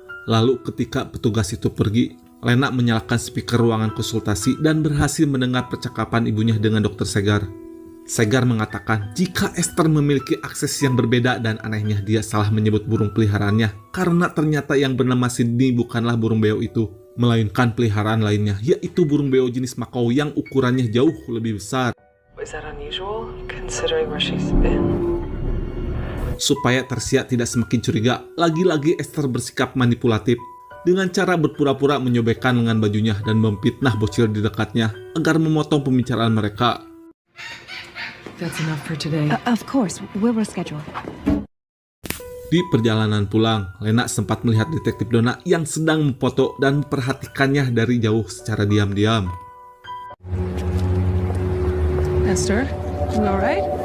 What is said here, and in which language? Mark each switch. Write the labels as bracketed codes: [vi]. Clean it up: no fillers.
[id] Lalu ketika petugas itu pergi, Lena menyalakan speaker ruangan konsultasi dan berhasil mendengar percakapan ibunya dengan Dr. Segar. Segar mengatakan jika Esther memiliki akses yang berbeda dan anehnya dia salah menyebut burung peliharaannya karena ternyata yang bernama Sydney bukanlah burung beo itu, melainkan peliharaan lainnya, yaitu burung beo jenis Makau yang ukurannya jauh lebih besar. [en] Is that unusual, considering where she's been? [id] Supaya Tricia tidak semakin curiga, lagi-lagi Esther bersikap manipulatif dengan cara berpura-pura menyobekkan lengan bajunya dan memfitnah bocil di dekatnya agar memotong pembicaraan mereka. [en] That's enough for today. Of course, we'll reschedule. [id] Di perjalanan pulang, Lena sempat melihat detektif Donna yang sedang memfoto dan memperhatikannya dari jauh secara diam-diam. [en] Esther, you alright?